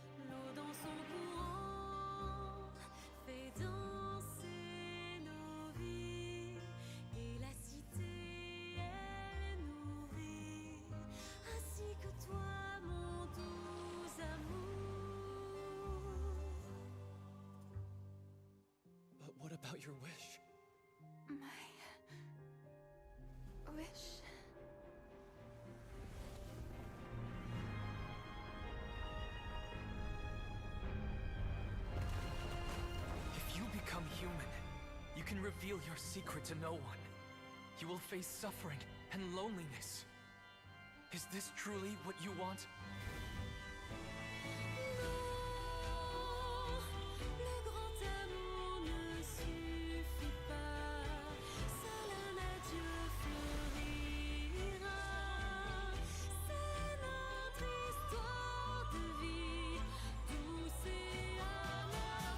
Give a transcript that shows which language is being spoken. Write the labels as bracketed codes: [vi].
[fr] L'eau dans son courant fait danser nos vies, et la cité elle nourrit, ainsi que toi, mon doux amour. [en] But what about your wish? My wish. If you become can reveal your secret to no one. You will face suffering and loneliness. Is this truly what you want? [fr] Le grand amour ne suffit pas. Seul un adieu fleurira. C'est notre histoire de vie, douce et amère.